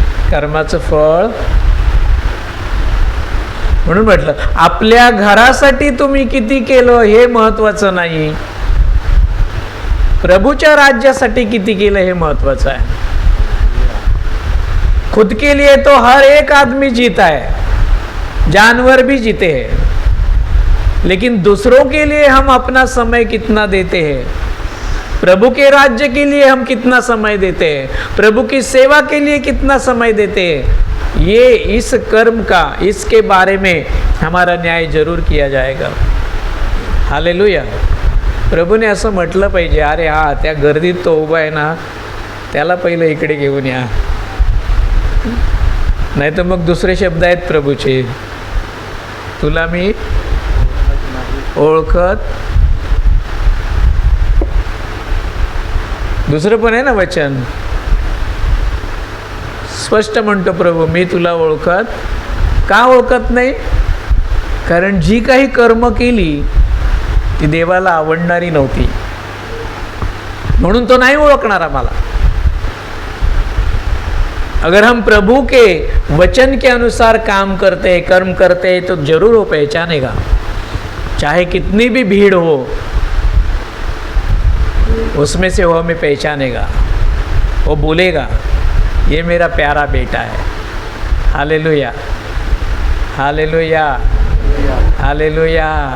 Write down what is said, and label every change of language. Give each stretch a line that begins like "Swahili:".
Marathi: कर्माचं फळ म्हणून म्हटलं, आपल्या घरासाठी तुम्ही किती केलं हे महत्वाचं नाही, प्रभूच्या राज्यासाठी किती केलं हे महत्वाचं आहे.
Hindi: खुद के लिए तो हर एक आदमी जीता है, जानवर भी जीते हैं, लेकिन दूसरों के लिए हम अपना समय कितना देते हैं, प्रभु के राज्य के लिए हम कितना समय देते हैं, प्रभु की सेवा के लिए कितना समय देते हैं, ये इस कर्म का, इसके बारे में हमारा न्याय जरूर किया जाएगा. हालेलुया.
Marathi: प्रभूने असं म्हटलं पाहिजे, अरे हा त्या गर्दीत तो उभा आहे ना, त्याला पहिलं इकडे घेऊन या. नाही तर मग दुसरे शब्द आहेत प्रभूचे, तुला मी ओळखत. दुसरं पण आहे ना वचन, स्पष्ट म्हणतो प्रभू, मी तुला ओळखत. का ओळखत नाही? कारण जी काही कर्म केली ती देवाला आवडणारी नव्हती, म्हणून तो नाही ओळखणार आम्हाला.
Hindi: अगर हम प्रभु के वचन के अनुसार काम करते हैं, कर्म करते हैं, तो जरूर वो पहचानेगा. चाहे कितनी भी भीड़ हो, उसमें से वो हमें पहचानेगा. वो बोलेगा, ये मेरा प्यारा बेटा है. Hallelujah, hallelujah, hallelujah.